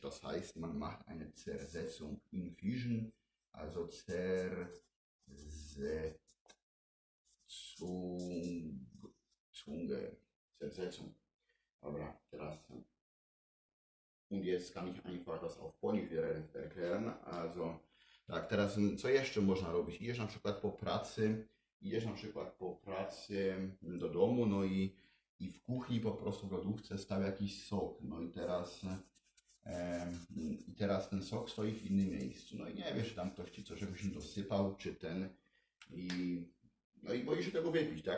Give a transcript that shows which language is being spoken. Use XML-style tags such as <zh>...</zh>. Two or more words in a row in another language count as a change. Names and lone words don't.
<de>Das heißt, man macht eine Zersetzung in Fission, also Zersetzung. Aber krass. Und jetzt kann ich einfach das auf polifirę erklären. Also,</de> <pl>tak, teraz co jeszcze można robić? Idziesz na przykład po pracy do domu, no i w kuchni po prostu w lodówce stał jakiś sok. No i teraz ten sok stoi w innym miejscu. No i nie wiesz, czy tam ktoś ci coś jakoś dosypał, czy ten. I, no i boisz się tego wypić, tak?</pl>